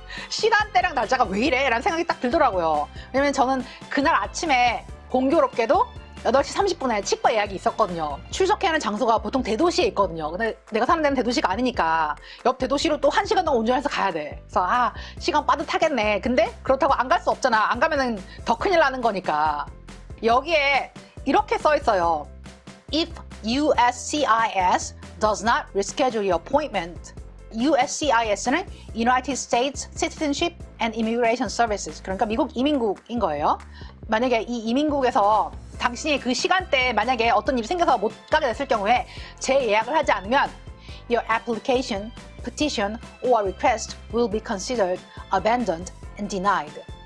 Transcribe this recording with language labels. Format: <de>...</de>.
<ko>시간대랑 날짜가 왜 이래? 라는 생각이 딱 들더라고요. 왜냐면 저는 그날 아침에 공교롭게도 8시 30분에 치과 예약이 있었거든요. 출석해야 하는 장소가 보통 대도시에 있거든요. 근데 내가 사는 데는 대도시가 아니니까 옆 대도시로 또 1시간 동안 운전해서 가야 돼. 그래서 시간 빠듯하겠네. 근데 그렇다고 안 갈 수 없잖아. 안 가면은 더 큰일 나는 거니까. 여기에 이렇게 써 있어요.</ko> <en>If USCIS does not reschedule your appointment. USCIS는 United States Citizenship and Immigration Services.</en> <ko>그러니까 미국 이민국인 거예요. 만약에 이 이민국에서 당신이 그 시간대에 만약에 어떤 일이 생겨서 못 가게 됐을 경우에 재예약을 하지 않으면</ko> <en>Your application, petition, or request will be considered abandoned and denied.</en>